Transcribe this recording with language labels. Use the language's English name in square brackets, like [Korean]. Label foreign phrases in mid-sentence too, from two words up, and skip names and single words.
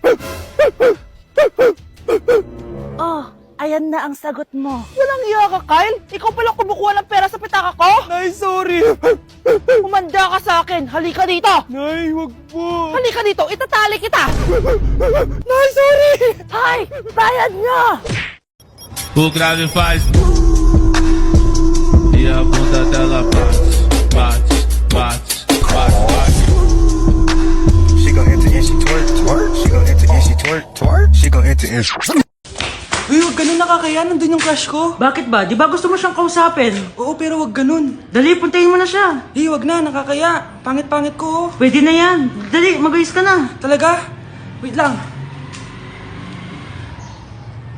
[Filipino] Oh, ayan na ang sagot mo. Walang iya ka, Kyle. Ikaw pala kumukuha ng pera sa pitaka ko. Nay, sorry. Umanda ka sa akin. Halika dito. Nay, wag po. Halika dito. Itatali kita. Nay, sorry. Hay, bayad niya. [Portuguese] O grave faz e a bunda dela bate, bate, bate, bate, bate. [English] She gon' enter and she twerk, twerk. She gon' enter and she twerk, twerk. She gon' enter and [Filipino] Uy, wag ganun, nakakaya. Nandun yung crush ko. Bakit ba? Di ba gusto mo siyang kausapin? Oo, pero wag ganun. Dali, puntahin mo na siya. Hey, wag na, nakakaya. Pangit-pangit ko. Pwede na yan. Dali, mag-ayos ka na. Talaga? Wait lang. Wag na ba ako?